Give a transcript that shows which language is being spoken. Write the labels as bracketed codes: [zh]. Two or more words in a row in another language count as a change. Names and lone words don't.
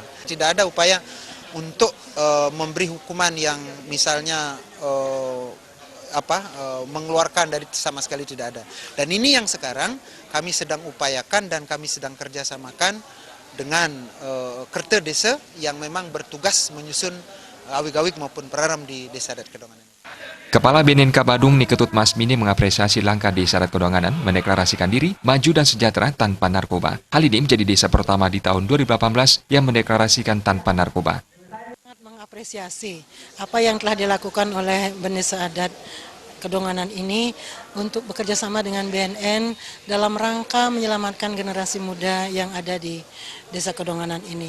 [id] Tidak ada upaya untuk memberi hukuman yang misalnya mengeluarkan dari sama sekali, tidak ada. Dan ini yang sekarang kami sedang upayakan dan kami sedang kerjasamakan dengan Kerta Desa yang memang bertugas menyusun awik-awik maupun Praram di Desa Adat Kedonganan. Kepala BNNK Badung Niketut Masmini mengapresiasi langkah Desa Adat Kedonganan mendeklarasikan diri maju dan sejahtera tanpa narkoba. Hal ini menjadi desa pertama di tahun 2018 yang mendeklarasikan tanpa narkoba. Sangat mengapresiasi apa yang telah dilakukan oleh Bendesa Adat Kedonganan ini untuk bekerja sama dengan BNN dalam rangka menyelamatkan generasi muda yang ada di Desa Kedonganan ini.